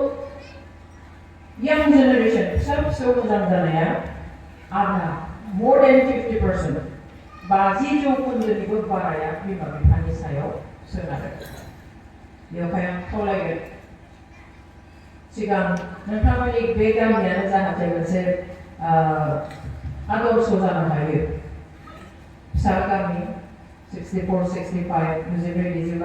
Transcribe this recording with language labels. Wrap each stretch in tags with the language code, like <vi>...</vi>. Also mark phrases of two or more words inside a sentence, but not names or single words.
<en>young generation</en> <brx>फिसा मोजां जानाया आधा</brx> <en>more than 50%</en> <brx>50% बाराया बिमा बिफानि सायाव सोनारो बेवहाय आं खावलायगोन सिगां नोंथांमोननि बे गामियानो जाहाथे मोनसे आदर्श जानो हायो फिसा गामि 64, 65 मुजिब्रै डिजिबा</brx>